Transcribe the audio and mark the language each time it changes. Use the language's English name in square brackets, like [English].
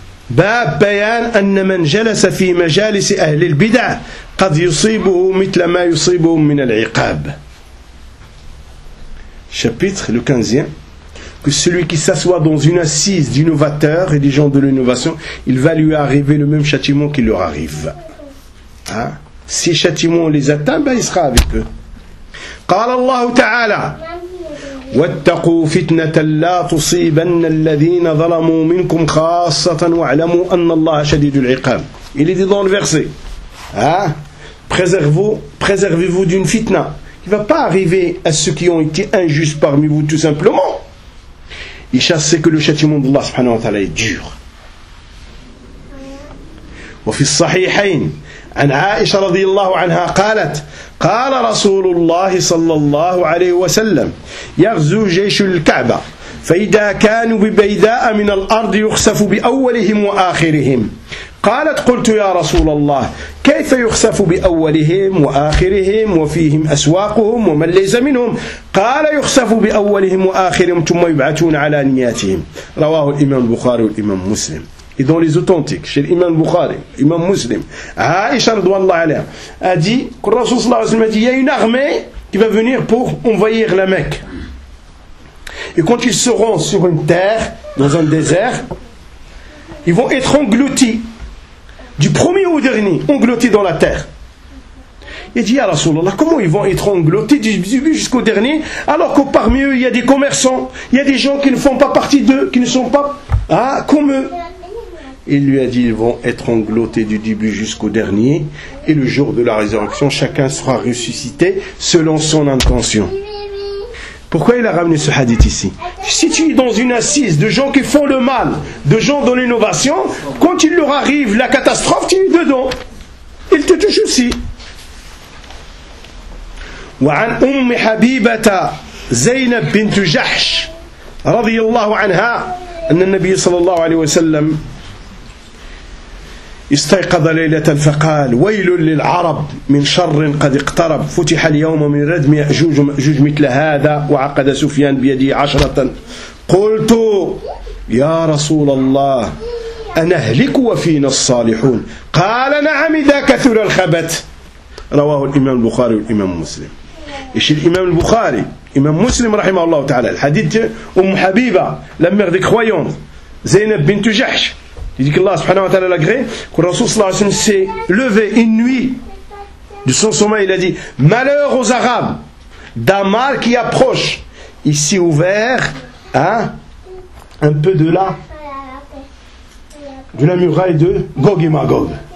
[Arabic] باب بيان أن من جلس في مجالس أهل البدع قد يصيبه مثل ما يصيبه من العقاب. [French] Chapitre le 15e. Que celui qui s'assoit dans une assise d'innovateurs et des gens de l'innovation, il va lui arriver le même châtiment qui leur arrive. Hein? Ces châtiments, on les atteint, ben il sera avec eux. [Arabic] قال الله تعالى واتقوا فتنة لا تصيبن الذين ظلموا منكم خاصة واعلموا أن الله شديد العقاب. [French] Il est dit dans le verset, hein? Préservez-vous d'une fitna qui ne va pas arriver à ceux qui ont été injustes parmi vous tout simplement. Il chasse que le châtiment d'Allah subhanahu wa ta'ala est dur. [Arabic] وفي الصحيحين عن عائشة رضي الله عنها قالت قال رسول الله صلى الله عليه وسلم يغزو جيش الكعبة فإذا كانوا ببيداء من الأرض يخسف بأولهم وآخرهم. قالت قلت يا رسول الله كيف يخسف بأولهم وآخرهم وفيهم أسواقهم ومن ليس منهم؟ قال يخسف بأولهم وآخرهم ثم يبعثون على نياتهم. رواه الإمام البخاري والإمام مسلم. [French] Et dans les authentiques, chez l'imam Bukhari, l'imam muslim, Aisha radhiyallahu anha, a dit, que le Rasoul sallallahu alayhi wa sallam a dit, il y a une armée qui va venir pour envahir la Mecque. Et quand ils seront sur une terre, dans un désert, ils vont être engloutis, du premier au dernier, engloutis dans la terre. Il dit, ya Rasulallah, comment ils vont être engloutis du début jusqu'au dernier, alors que parmi eux, il y a des commerçants, il y a des gens qui ne font pas partie d'eux, qui ne sont pas comme eux. Il lui a dit, ils vont être engloutis du début jusqu'au dernier, et le jour de la résurrection, chacun sera ressuscité selon son intention. Pourquoi il a ramené ce hadith ici? Si tu es dans une assise de gens qui font le mal, de gens dans l'innovation, quand il leur arrive la catastrophe, tu es dedans. Il te touche aussi. [Arabic] وعن أم حبيبة زينب بنت جحش رضي الله عنها أن النبي صلى الله عليه وسلم استيقظ ليلة فقال ويل للعرب من شر قد اقترب فتح اليوم من ردم يأجوج ومأجوج مثل هذا وعقد سفيان بيدي عشرة قلت يا رسول الله أنهلك وفينا الصالحون قال نعم إذا كثر الخبث رواه الإمام البخاري والإمام مسلم. [French] Et chez l'imam al-Bukhari, imam muslim, rahimahullah ta'ala, le hadith de Umm Habiba, la mère des croyants, Zainab bint Jahsh, il dit que Allah subhanahu wa ta'ala l'agré, que le Rasoul sallallahu alayhi wa sallam s'est levé une nuit de son sommeil, il a dit, malheur aux Arabes, d'un mal qui approche, ici ouvert, hein, un peu de la muraille de Gog et Magog.